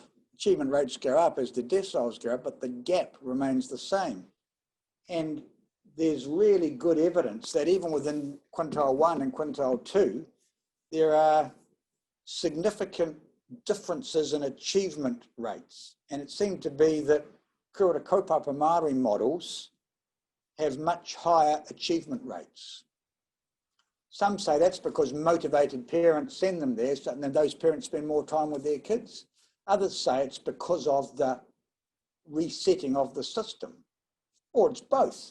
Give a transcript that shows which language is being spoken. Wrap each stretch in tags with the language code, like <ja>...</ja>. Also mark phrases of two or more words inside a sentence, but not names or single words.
<en>Achievement rates go up as the deciles go up, but the gap remains the same. And there's really good evidence that even within quintile 1 and quintile 2, there are significant differences in achievement rates. And it seemed to be that</en> <mi>kura kaupapa Māori</mi> <en>models have much higher achievement rates. Some say that's because motivated parents send them there, and then those parents spend more time with their kids. Others say it's because of the resetting of the system, or it's both.</en>